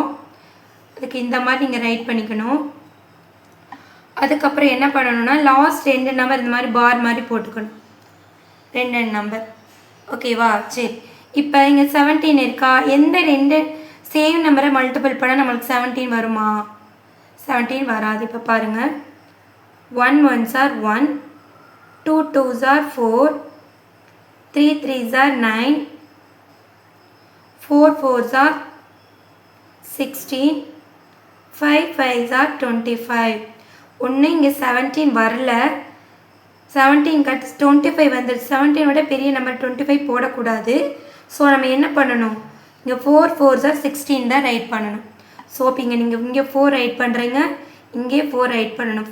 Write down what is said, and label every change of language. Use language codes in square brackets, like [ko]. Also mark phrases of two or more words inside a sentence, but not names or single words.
[ta] அதுக்கு இந்த மாதிரி நீங்கள் ரைட் பண்ணிக்கணும். அதுக்கப்புறம் என்ன பண்ணணும்னா [en] last 2 number [ta] இந்த மாதிரி பார் மாதிரி போட்டுக்கணும், 2 நம்பர். ஓகேவா? சரி, இப்போ இங்கே 17 இருக்கா, எந்த 2 [en] same number [ta] மல்டிபிள் பண்ணால் நம்மளுக்கு 17 வருமா? 17 வராது. இப்போ பாருங்கள், [en] 1 1s are 1, 2 2s are 4, 3 3s are 9, 4 4s are 16, 5 5s are 25. [ta] ஒன்று இங்கே 17 வரல, 17 கட் 25 வந்துடுச்சு. 17 விட பெரிய நம்பர் 25 போடக்கூடாது. ஸோ நம்ம என்ன பண்ணணும், இங்கே [en] 4 4s are 16 [ta] தான் ரைட் பண்ணணும். ஸோ இப்போ இங்கே 4 ரைட் பண்ணுறீங்க, இங்கே 4 ரைட் பண்ணணும்.